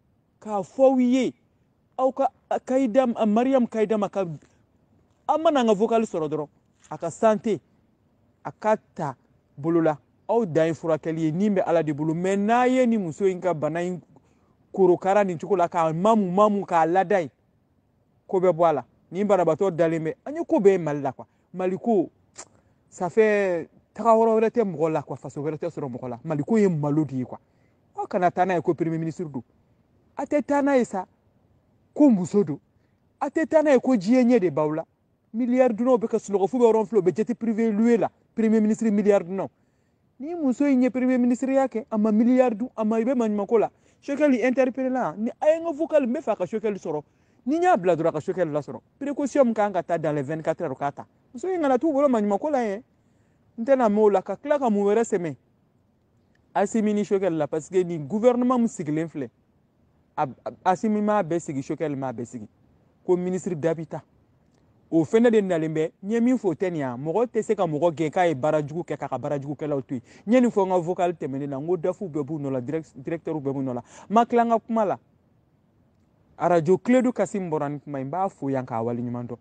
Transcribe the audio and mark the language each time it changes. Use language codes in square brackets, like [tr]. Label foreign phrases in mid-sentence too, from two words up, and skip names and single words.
[bm] aw ka Mariam Kayidama ka an mana an ka vocal sɔrɔ dɔrɔn a ka santé a ka ta bolo la aw dan ye furakɛli ye nin bɛ Ala de bolo mais n'a ye ni muso in ka bana in korokara nin cogo la k'a mamu k'a lada ye ko bɛ bɔ a la nin banabaatɔ dalen bɛ an ye ko bɛɛ ye Mali la quoi Mali ko [fr] ça fait [bm] taga woro wɛrɛ tɛ mɔgɔ la quoi faso wɛrɛ tɛ sɔrɔ mɔgɔ la mali ko ye malo de ye quoi aw kana taa n'a ye ko [fr] premier ministre [bm] don a tɛ taa n'a ye sa ko muso don a tɛ taa n'a ye ko diɲɛ ɲɛ de b'aw la miliyari dunnaw bɛ ka sunɔgɔ f'u bɛ yɔrɔ filɛ u bɛ jeti [fr] privé loué [bm] la [fr] premier ministre [bm] miliyari dunnaw ni muso in ye [fr] premier ministre [bm] ya kɛ a ma miliyari dun a ma i bɛ maɲumako la Choguel interpellé la ni a ye n ka vocal n bɛ fɛ a ka Choguel sɔrɔ ni n y'a bila dɔrɔn a ka Choguel lasɔrɔ précaution min kan ka ta [fr] dans les 24 heures [bm] k'a ta muso in kana t'u bolo maɲumako la ye n tɛna mɛn o la ka tila ka mun wɛrɛ sɛmɛ Assimi ni Choguel la [fr] parce que [bm] ni gouvernement min sigilen filɛ Assimi m'a bɛɛ sigi Choguel m'a bɛɛ sigi ko [fr] ministre d'habitat [bm] o fɛnɛ de nalen bɛ n ye min fɔ o tɛ nin ya mɔgɔ tɛ se ka mɔgɔ gɛn k'a ye baarajugu kɛ k'a ka baarajugukɛlaw to yen n ye nin fɔ n ka vocal tɛmɛnen na n ko dafu bɛɛ b'u nɔ la directeur bɛɛ b'u nɔ la ma tila n ka kuma la radio Clédou Kassim bɔra ni kuma n b'a fo yan k'a waleɲuman dɔn